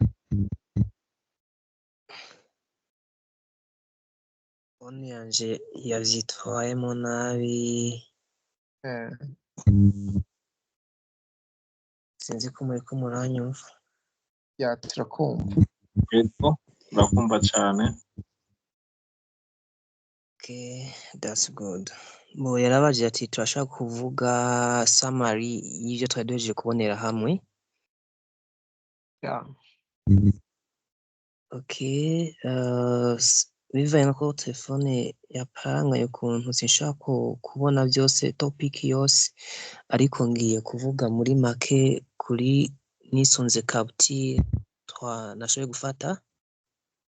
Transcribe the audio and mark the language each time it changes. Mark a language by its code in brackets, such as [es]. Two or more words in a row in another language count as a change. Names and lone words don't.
[rn] Phone yanje yavyitwayemo nabi, sinzi ko muriko muranyumva. Ya turakumva. Ego turakumva cyane. [en] Okay, that's good. [rn] Bo yarabaje ati turashaka kuvuga summary y'ivyo twari duhejeje kubonera hamwe. [en] Yeah. [rn] Okay, bivanye nuko telefone yaparangaye ukuntu sinshaka kubona byose topic yose, ariko ngiye kuvuga muri make kuri nisunze capture nashoboye gufata.